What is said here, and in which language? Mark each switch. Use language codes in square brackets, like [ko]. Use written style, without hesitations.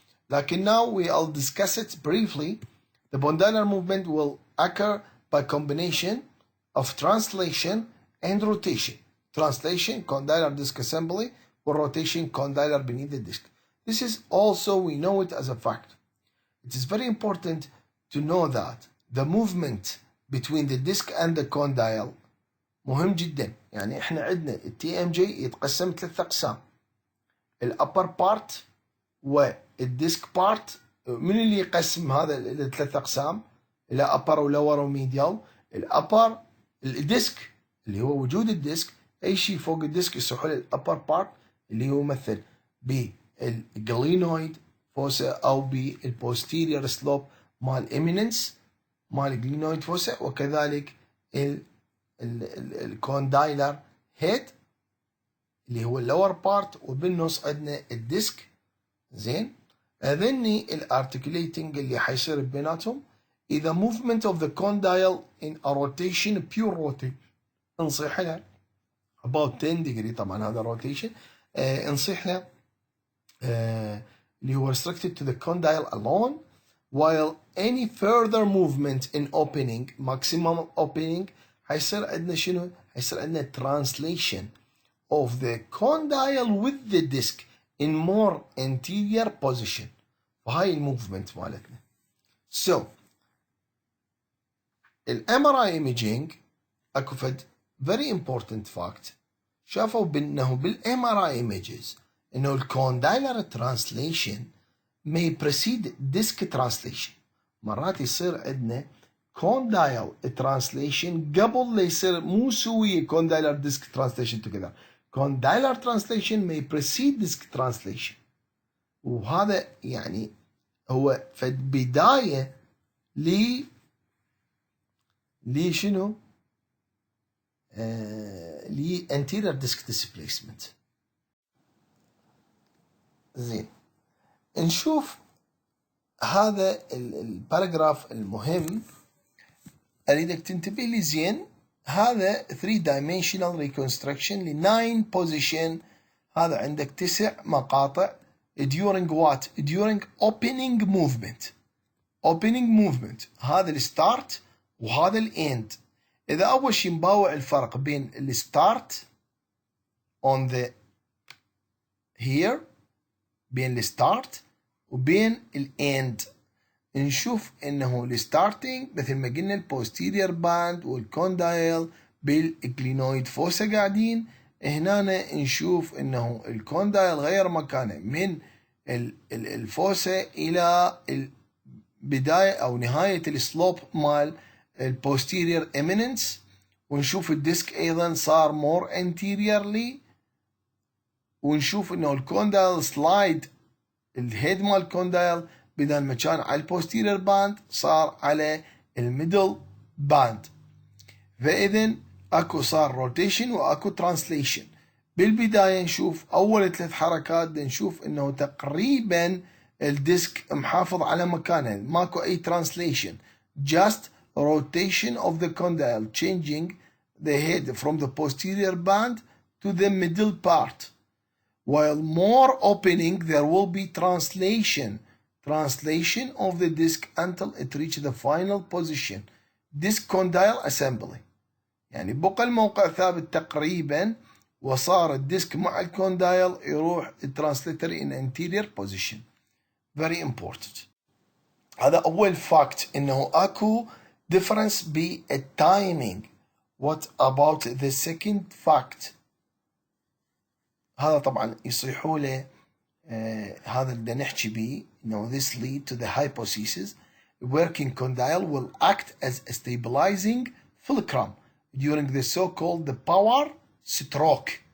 [en] Like now we'll discuss it briefly. The condylar movement will occur by combination of translation and rotation. Translation, condylar disc assembly, or rotation, condylar beneath the disc. This is also, we know it as a fact. It is very important to know that the movement between the disc and the condyle [ar] مهم جدا. يعني احنا عندنا التي ام جي يتقسم 3 اقسام، الابر بارت والديسك بارت. من اللي يقسم هذا الثلاث اقسام الى ابر ولور وميديال؟ الابر الديسك اللي هو وجود الديسك، اي شيء فوق الديسك يصح له الابر بارت اللي هو يمثل بالجلينويد فوسا او بالبوستيريور سلوب مال ايميننس مال الجلينويد فوسا، وكذلك الكوندايلر هيد اللي هو اللور بارت، وبالنص عندنا الديسك. زين، هذني الارتكوليتنج اللي حيصير بيناتهم اذا [en] movement of the condyle in a rotation pure rotation [ar] نصيح لها about 10 degree. طبعا هذا [en] rotation [ar] نصيح لها اللي هو [en] restricted to the condyle alone, while any further movement in opening maximum opening [ar] حيصير عندنا شنو؟ حيصير عندنا [en] translation of the condyle with the disc in more anterior position. [ar] وهاي الموفمنت مالتنا. [en] So الMRI imaging [ar] اكو فد [en] very important fact [ar] شافوا بانه [en] بالMRI images انه الcondylar translation may precede disc translation. [ar] مرات يصير عندنا condyle translation قبل لا يصير مو سوية [en] condylar disc translation together. condylar translation may precede disc translation. [ar] وهذا يعني هو فد بداية شنو؟ [en] anterior disc displacement. [ar] زين، نشوف هذا الباراجراف المهم اريدك تنتبه لي زين. [en] هذا 3 dimensional reconstruction ل 9 position. [ar] هذا عندك 9 مقاطع [en] during what? during opening movement. opening movement [ar] هذا الستارت وهذا الإند. إذا أول شي نباوع الفرق بين الستارت on the here بين الستارت وبين الإند، نشوف إنه الستارتينج مثل ما قلنا البوستيريور باند والكوندايل بالإكلينويد فوسا قاعدين. هنا نشوف إنه الكوندايل غير مكانه من الفوسا إلى البداية أو نهاية السلوب مال البوستيريور إميننس، ونشوف الديسك أيضا صار more anteriorly، ونشوف إنه الكوندايل سلايد الهيد مال الكوندايل بدل ما كان على البوستيريور باند صار على الميدل باند. فإذن اكو صار روتيشن واكو ترانسليشن. بالبداية نشوف اول 3 حركات نشوف انه تقريبا الديسك محافظ على مكانه، ماكو اي ترانسليشن، [en] just rotation of the condyle changing the head from the posterior band to the middle part. While more opening there will be translation of the disc until it reaches the final position, disc condyle assembly. [ar] يعني بقى الموقع ثابت تقريبا وصار الديسك مع الكوندايل يروح الترانسليتري [en] in anterior position. Very important. [ar] هذا أول فاكت إنه أكو difference بالتايمينج. [en] What about the second fact؟ [ar] هذا طبعا يصيحوا له هذا اللي نحكي به إنه [en] this lead to the hypothesis working condyle will act as a stabilizing fulcrum during the so-called the power stroke.